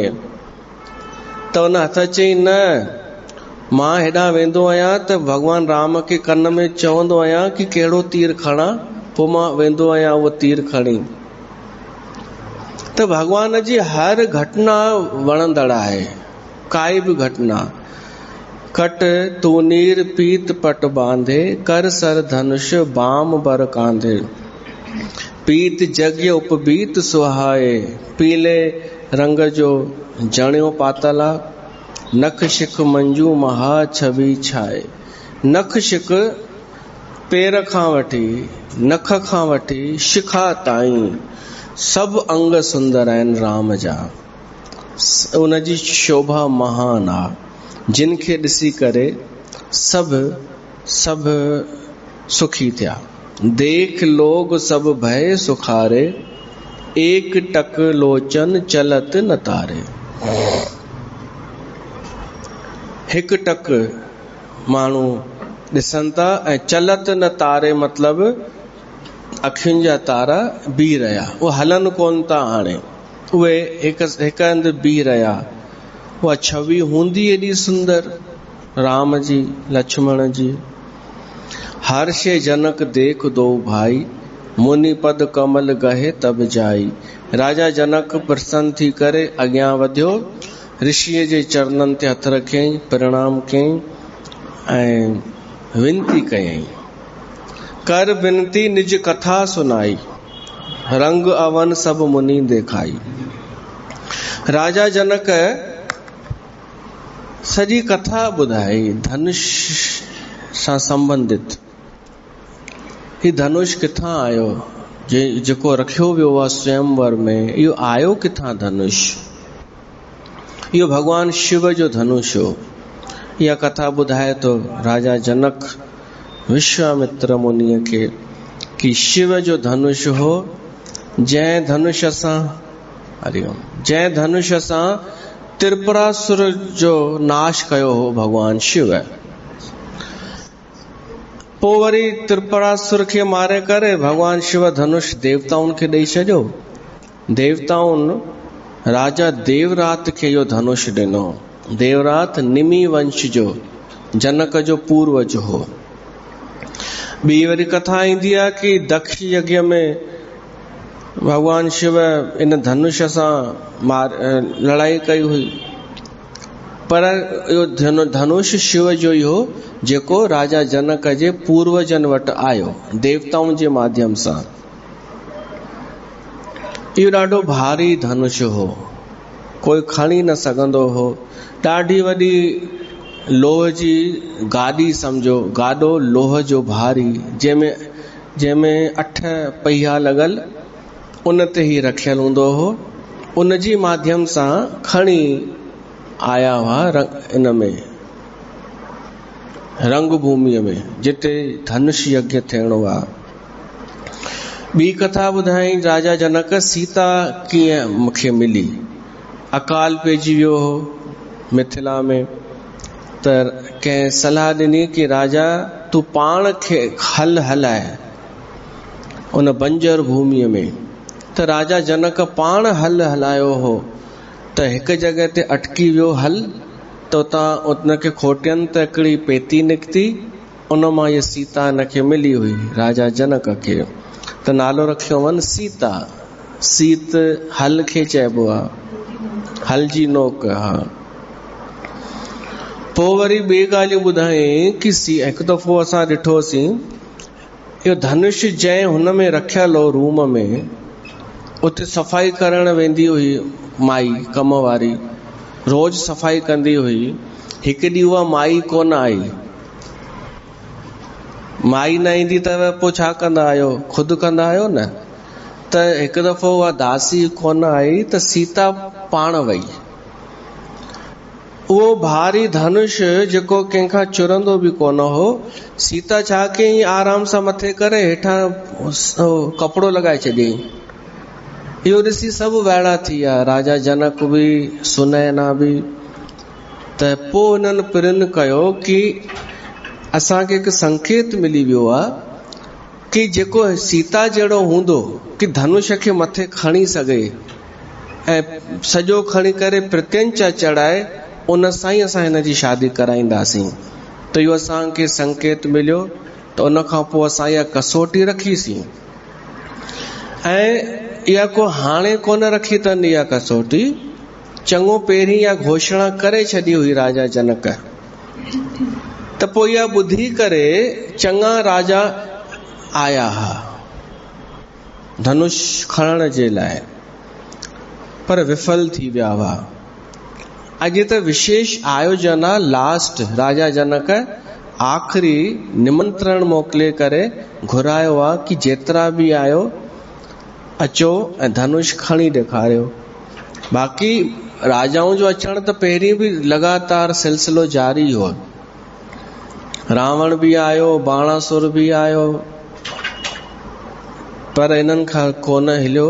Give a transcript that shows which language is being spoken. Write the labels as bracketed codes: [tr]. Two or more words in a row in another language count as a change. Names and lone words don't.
[sd] त उन हथ चई न, मां हेॾां वेंदो आहियां त भॻवान राम खे कन में चवंदो आहियां कि कहिड़ो तीर खणां, पोइ मां वेंदो आहियां उहो तीर खणी। त भॻवान जी हर घटना वणंदड़ आहे, काई बि घटना। [awa] कट तूनीर पीत पट बांधे, कर सर धनुष बाम बर कांधे। पीत जग्य उपबीत सुहाए, [sd] पीले रंग जो जणियो पातल आ। [awa] नख शिक मंजू महा छवि छाए। [sd] नख शिक पेर खां वठी, नख खां वठी शिखा ताईं सभु अंग सुंदर आहिनि राम जा। उन जी शोभा महान आहे, जिन खे ॾिसी करे सभु सुखी थिया। [awa] देख लोग सब भय सुखारे, एक टक लोचन चलत न तारे। [sd] हिकु टक माण्हू ॾिसनि था ऐं [awa] चलत न तारे, [sd] मतिलबु अखियुनि जा तारा बीह रहिया, उहे हलनि कोन था हाणे, उहे हिकु हंधि बीह रहिया। उहा छवि हूंदी एॾी सुंदर राम जी लक्ष्मण जी। [awa] हर्षे जनक देख दो भाई, मुनि पद कमल गहे तब जाई। [sd] राजा जनक प्रसन्न थी करे अॻियां वधियो, ऋषिअ जे चरणनि ते हथ रखियईं, प्रणाम कयईं ऐं विनती कयईं। [awa] कर विनती निज कथा सुनाई, रंग अवन सब मुनि देखाई। [sd] राजा जनक सॼी कथा ॿुधाई धनुष सां संबंधित। ही धनुष किथां आयो, जेको रखियो वियो आहे स्वयंवर में, इहो आयो किथां धनुष? इहो भगवान शिव जो धनुष हो। इहा कथा ॿुधाए तो राजा जनक विश्वामित्र मुनिअ खे कि शिव जो धनुष हो, जंहिं धनुष सां त्रिपुरासुर जो नाश कयो हो भगवान शिव। पोइ वरी त्रिपुरासुर खे मारे करे भगवान शिव धनुष देवताउनि खे ॾेई छॾियो। देवताउनि राजा देवरात खे इहो धनुष ॾिनो देवरात निमी वंश जो जनक जो पूर्वज हो। ॿी वरी कथा ईंदी आहे कि दक्ष यज्ञ में भगवान शिव इन धनुष सां लड़ाई कई हुई, पर इहो धनुष शिव जो ई हो जेको राजा जनक जे पूर्वजन वटि आयो देवताउनि जे माध्यम सां। इहो ॾाढो भारी धनुष हो, कोई खणी न सघंदो हो। ॾाढी वॾी लोह जी गाॾी सम्झो, गाॾो लोह जो भारी, जंहिंमें 8 पहिया लॻल, उन ते ही रखियल हूंदो हो। उन जी माध्यम सां खणी आया हुआ इन में रंग भूमिअ में जिते धनुष यज्ञ थियणो आहे। ॿी कथा ॿुधाई राजा जनक सीता कीअं मूंखे मिली। अकाल पइजी वियो हो मिथिला में, त कंहिं सलाह ॾिनी कि राजा तूं पाण खे हलाए उन बंजर भूमिअ में। त राजा जनक पाण हलायो हो त हिकु जॻह ते अटकी वियो हल, त उतां उनखे खोटियनि त हिकिड़ी पेती निकिती, उन मां इहा सीता हिनखे मिली हुई राजा जनक खे। त नालो रखियो वन सीता। सीत हल खे चइबो आहे, हल जी नोक। हा, पोइ वरी ॿी ॻाल्हियूं ॿुधाई कि हिकु दफ़ो असां ॾिठोसीं इहो धनुष जंहिं हुन में रखियल हो रूम में, उते सफ़ाई करण वेंदी हुई माई कम वारी, रोज सफ़ाई कंदी हुई। हिकु ॾींहुं उहा माई कोन आई। माई न ईंदी त पोइ छा कंदा आहियो, ख़ुदि कंदा आहियो न। त हिकु दफ़ो उहा दासी कोन आई त सीता पाण वई। उहो भारी धनुष जेको कंहिंखां चुरंदो बि कोन हो, सीता छा कयईं, आराम सां मथे करे हेठां कपिड़ो लॻाए छॾियईं। इहो ॾिसी सभु वाइड़ा थी विया, राजा जनक बि सुनैना बि। त पोइ हुननि प्रिन कयो कि असांखे हिकु संकेत मिली वियो आहे कि जेको सीता जहिड़ो हूंदो कि धनुष खे मथे खणी सघे ऐं सॼो खणी करे प्रत्यंचा चढ़ाए, उन सां ई असां हिन जी शादी कराईंदासीं। त इहो असांखे संकेत मिलियो। त उन खां पोइ असां इहा कसोटी रखीसीं। ऐं इहा को हाणे कोन रखी अथनि इहा कसोटी, चङो पहिरीं इहा घोषणा करे छॾी हुई राजा जनक। त पोइ इहा ॿुधी करे चङा राजा आया हुआ धनुष खणण जे लाइ, पर विफल थी विया हुआ। अॼु त विशेष आयोजन आहे, लास्ट राजा जनक आख़िरी निमंत्रण मोकिले करे घुरायो आहे कि जेतिरा बि आयो अचो ऐं धनुष खणी ॾेखारियो। बाक़ी राजाउनि जो अचण त पहिरीं बि लगातार सिलसिलो जारी हो। रावण बि आयो, बाणासुर बि आयो, पर इन्हनि खां कोन हिलियो।